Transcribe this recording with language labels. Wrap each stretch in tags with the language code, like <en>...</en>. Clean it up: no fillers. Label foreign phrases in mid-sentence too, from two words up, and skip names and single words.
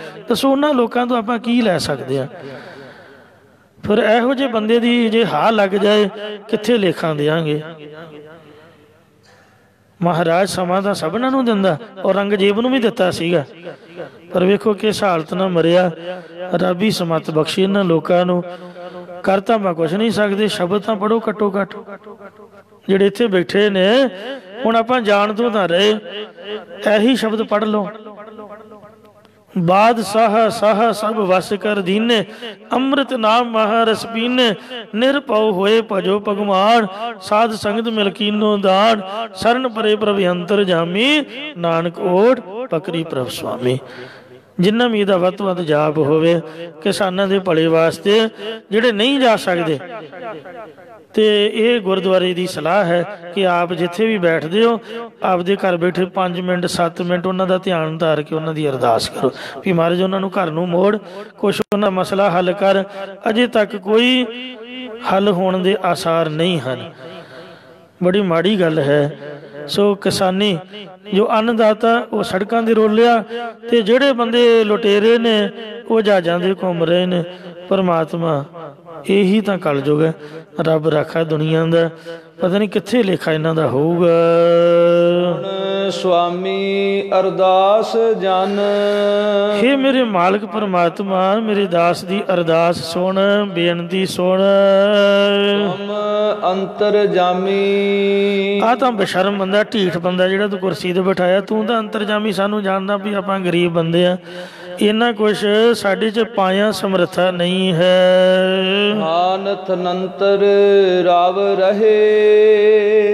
<pa>ਦੱਸੋ ਉਨ੍ਹਾਂ ਲੋਕਾਂ ਤੋ ਆਪਾਂ ਕੀ ਲੈ ਸਕਦੇ ਆ। ਫਿਰ ਇਹੋ ਜਿਹੇ ਬੰਦੇ ਦੀ ਜੇ ਹਾਂ ਲੱਗ ਜਾਏ ਕਿੱਥੇ ਲੇਖਾਂ ਦਿਆਂਗੇ। ਮਹਾਰਾਜ ਸਮਾ ਤੋ ਸਭਨਾਂ ਨੂੰ ਦਿੰਦਾ, ਔਰੰਗਜ਼ੇਬ ਨੂੰ ਭੀ ਦਿੱਤਾ ਸੀਗਾ, ਪਰ ਵੇਖੋ ਕਿਸ ਹਾਲਤ ਨਾਲ ਮਰਿਆ। ਰੱਬ ਹੀ ਸਮਤ ਬਖ਼ਸ਼ੇ ਇਨ੍ਹਾਂ ਲੋਕਾਂ ਨੂੰ, ਕਰ ਤਾਂ ਮੈਂ ਕੁਛ ਨਹੀਂ ਸਕਦੇ, ਸ਼ਬਦ ਤਾਂ ਪੜ੍ਹੋ ਘੱਟੋ ਘੱਟ ਜਿਹੜੇ ਇੱਥੇ ਬੈਠੇ ਨੇ। ਹੁਣ ਆਪਾਂ ਜਾਣ ਤੋਂ ਤਾਂ ਰਹੇ, ਇਹੀ ਸ਼ਬਦ ਪੜ੍ਹ ਲਓ, ਬਾਦਸ਼ਾਹ ਸਾਹ ਸਭ ਵਸ ਕਰ ਦੀਨੇ, ਅੰਮ੍ਰਿਤ ਨਾਮ ਮਹਾਰਸ ਪੀਨੇ, ਨਿਰਪਉ ਹੋਏ ਭਜੋ ਭਗਵਾਨ, ਸਾਧ ਸੰਗਤ ਮਿਲ ਕੀਨੋ ਦਾਨ, ਸ਼ਰਣ ਪਰੇ ਪ੍ਰਭ ਅੰਤਰ ਜਾਮੀ, ਨਾਨਕ ਓਟ ਪਕਰੀ ਪ੍ਰਭ ਸੁਆਮੀ। ਜਿੰਨਾ ਭੀ ਇਹਦਾ ਵੱਧ ਤੋਂ ਵੱਧ ਜਾਪ ਹੋਵੇ ਕਿਸਾਨਾਂ ਦੇ ਭਲੇ ਵਾਸਤੇ, ਜਿਹੜੇ</pa> <hi>नहीं जा सकते, तो ये गुरुद्वारे की सलाह है कि आप जिथे भी बैठते हो आपदे घर बैठे 5 मिनट 7 मिनट उन्हों का ध्यान धार के उन्हों की अरदास करो</hi> <pa>ਭੀ ਮਹਾਰਾਜ ਉਨ੍ਹੋਂਨੇ ਘਰ ਨੂੰ ਮੋੜ, ਕੁਛ ਉਨ੍ਹੋਂਨੇ ਮਸਲਾ ਹੱਲ ਕਰ।</pa> <hi>अजे तक कोई हल होने के आसार नहीं हैं,</hi> <pa>ਬੜੀ ਮਾੜੀ ਗੱਲ ਹੈ। ਸੋ ਕਿਸਾਨੀ ਜੋ ਅੰਨਦਾਤਾ ਵੋ ਸੜਕੋਂ ਤੇ ਰੋਲਿਆ, ਤੇ ਜਿਹੜੇ ਬੰਦੇ ਲੁਟੇਰੇ ਨੇ ਵੋ ਜਹਾਜ਼ਾਂ ਤੇ ਘੁੰਮ ਰਹੇ ਨੇ।</pa> <hi>परमात्मा यही तो कलयुग है, रब राखा दुनिया का, पता नहीं</hi> <pa>ਕਿੱਥੇ ਲੇਖਾ ਇਨ੍ਹਾਂ ਦਾ ਹੋਊਗਾ। ਸੁਆਮੀ ਅਰਦਾਸ ਜਨ। ਹੇ ਮੇਰੇ ਮਾਲਿਕ ਪਰਮਾਤਮਾ, ਮੇਰੇ ਦਾਸ ਦੀ ਅਰਦਾਸ ਸੁਣ, ਬੇਨਤੀ ਸੁਣ। ਤੁਮ ਅੰਤਰ ਜਾਮੀ। ਆ ਤਾਂ ਬਸ਼ਰਮ ਬੰਦਾ, ਢੀਠ ਬੰਦਾ ਜਿਹੜਾ ਤੂੰ ਕੁਰਸੀ ਤੇ ਬਿਠਾਇਆ, ਤੂੰ ਤਾਂ ਅੰਤਰਜਾਮੀ ਸਾਨੂੰ ਜਾਣਦਾ ਵੀ ਆਪਾਂ ਗਰੀਬ ਬੰਦੇ ਆ, ਇੰਨਾ ਕੁਛ ਸਾਡੇ 'ਚ ਪਾਇਆ ਸਮਰੱਥਾ ਨਹੀਂ ਹੈ। ਥਾਨ ਥਨੰਤਰ ਰਾਵ ਰਹੇ।</pa>